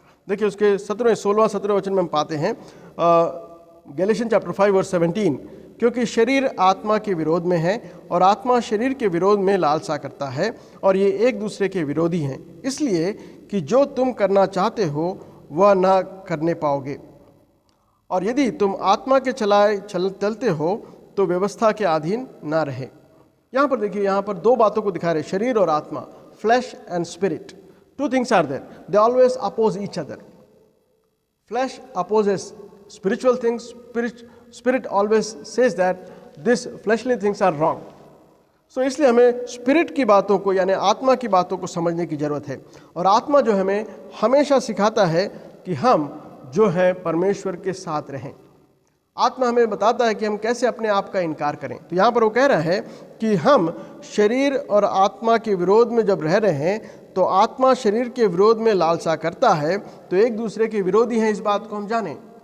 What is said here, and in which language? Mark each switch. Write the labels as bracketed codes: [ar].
[hi] देखिए उसके 16वां वचन में हम पाते हैं गैलेशियन चैप्टर 5 वर्स 17, क्योंकि शरीर आत्मा के विरोध में है और आत्मा शरीर के विरोध में लालसा करता है और ये एक दूसरे के विरोधी हैं, इसलिए कि जो तुम करना चाहते हो वह ना करने पाओगे। और यदि तुम आत्मा के चलते हो तो व्यवस्था के अधीन ना रहे। यहाँ पर देखिए, यहाँ पर दो बातों को दिखा रहे, शरीर और आत्मा, [en] Flesh and spirit. Two things are there, they always oppose each other. Flesh opposes spiritual things, spirit always says that this fleshly things are wrong. [hi] So इसलिए हमें स्पिरिट की बातों को यानी आत्मा की बातों को समझने की ज़रूरत है। और आत्मा जो हमें हमेशा सिखाता है कि हम जो है परमेश्वर के साथ रहें। आत्मा हमें बताता है कि हम कैसे अपने आप का इनकार करें। तो यहाँ पर वो कह रहा है कि हम शरीर और आत्मा के विरोध में जब रह रहे हैं तो आत्मा शरीर के विरोध में लालसा करता है, तो एक दूसरे के विरोधी हैं, इस बात को हम जानें।